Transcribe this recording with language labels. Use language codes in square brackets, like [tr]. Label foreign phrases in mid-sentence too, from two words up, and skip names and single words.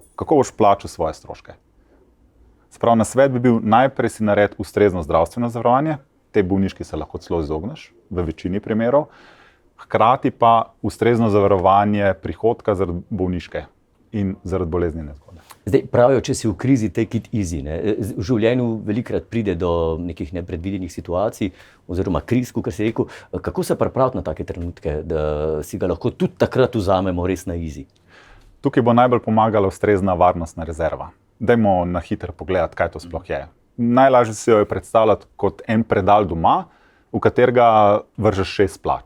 [sl] Kako boš plačal svoje stroške? Sprav, na svet bi bil najprej si nared ustrezno zdravstveno zavarovanje, te bolniški se lahko celo izogneš, v večini primerov. Hkrati pa ustrezno zavarovanje prihodka zaradi bolniške in zaradi bolezni nezgode. Zdaj pravijo, če si v krizi, [en] take it easy. [sl] V življenju velikrat pride do nekih nepredvidenih situacij oziroma kriz, kot si rekel. Kako se pripraviti na take trenutke, da si ga lahko tudi takrat vzamemo res na easy? Tukaj bo najbolj pomagala ustrezna varnostna rezerva. Dajmo na hitro pogledati, kaj to sploh je. Najlažje si jo je predstavljati kot en predal doma, v katerega vržeš 6 plač.